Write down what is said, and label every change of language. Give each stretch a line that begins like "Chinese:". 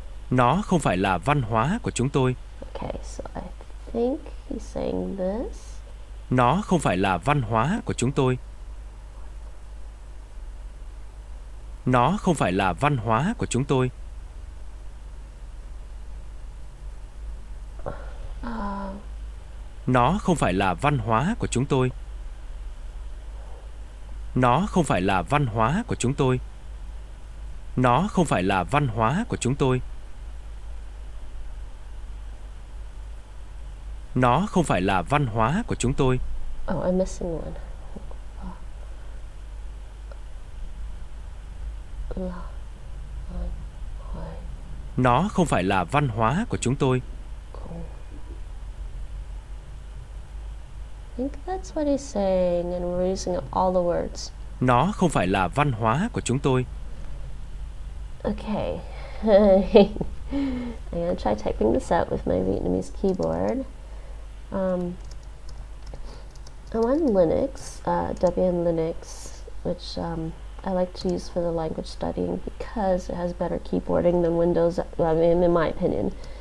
Vietnamese: Nó không phải là văn hóa của chúng tôi.
English: Okay, so I think he's saying this.
Vietnamese: Nó không phải là văn hóa của chúng tôi. Nó không phải là văn hóa của chúng tôi. Nó không phải là văn hóa của chúng tôi. Nó không phải là văn hóa của chúng tôi. Nó không phải là văn hóa của chúng tôi. Nó không phải là văn hóa của chúng tôi.
English: Oh, I'm missing one.
Vietnamese: Nó không phải là văn hóa của chúng tôi.
English: I think that's what he's saying, and we're using up all the words.
Vietnamese: Nó không phải là văn hóa của chúng tôi.
English: Okay. I'm going to try typing this out with my Vietnamese keyboard. I'm on Linux, WN Linux, which I like to use for the language studying because it has better keyboarding than Windows, I mean, in my opinion.